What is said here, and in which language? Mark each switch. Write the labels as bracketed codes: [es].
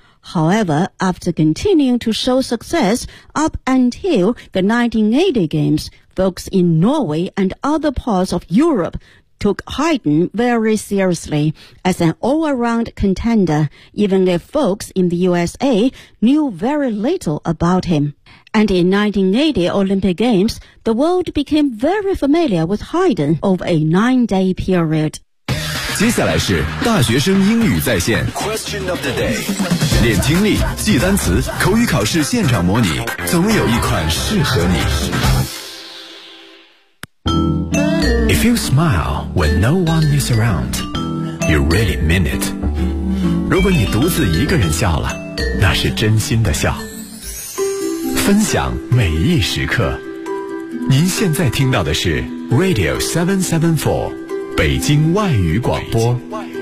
[en] However, after continuing to show success up until the 1980 Games, folks in Norway and other parts of Europe took Haydn very seriously as an all-around contender, even if folks in the USA knew very little about him. And in 1980 Olympic Games, the world became very familiar with Haydn over a 9-day period. [zh] 接下来是大学生英语在线 [en] Question of the day. [zh] 练听力，记单词，口语考试现场模拟，总有一款适合你。 [en] If you smile when no one is around, you really mean it. [zh] 如果你独自一个人笑了，那是真心的笑。分享每一时刻。您现在听到的是 Radio 774，北京外语广播。北京外语广播。